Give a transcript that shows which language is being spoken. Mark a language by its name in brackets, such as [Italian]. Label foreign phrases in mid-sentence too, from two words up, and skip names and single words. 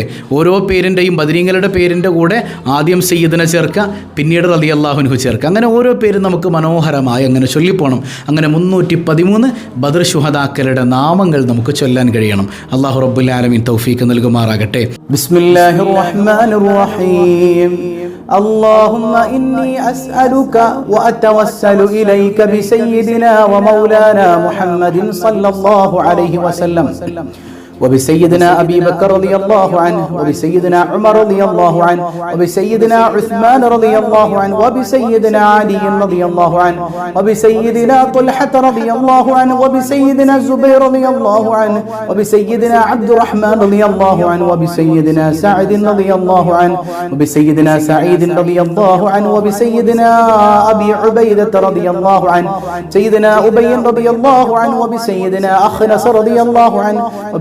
[Malayalam] ഓരോ പേരിൻ്റെയും ബദരീങ്ങളുടെ പേരിൻ്റെ കൂടെ ആദ്യം സയ്യിദിനെ ചേർക്കുക, പിന്നീട് [Arabic] رضي الله عنه [Malayalam] ചേർക്കുക. അങ്ങനെ ഓരോ പേരും നമുക്ക് മനോഹരമായി അങ്ങനെ ചൊല്ലിപ്പോണം. അങ്ങനെ 313 ബദർ ശുഹദാക്കളുടെ നാമങ്ങൾ നമുക്ക് ചൊല്ലാൻ കഴിയണം. [Arabic] الله رب العالمين [Malayalam] തൗഫീക്ക് നൽകുമാറാകട്ടെ. [Arabic] بسم الله الرحمن الرحيم. اللهم إني أسألك وأتوسل إليك بسيدنا ومولانا محمد صلى الله عليه وسلم وبسيدنا أبي بكر رضي الله عنه وبسيدنا عمر رضي الله عنه وبسيدنا عثمان رضي الله عنه وبسيدنا علي رضي الله عنه وبسيدنا طلحة رضي الله عنه وبسيدنا الزبير رضي الله عنه وبسيدنا عبد الرحمن رضي الله عنه وبسيدنا سعد رضي الله عنه وبسيدنا سعيد رضي الله عنه وبسيدنا أبي عبيدة رضي الله عنه سيدنا أبي رضي الله عنه وبسيدنا أخنس رضي الله عنه وبسيدنا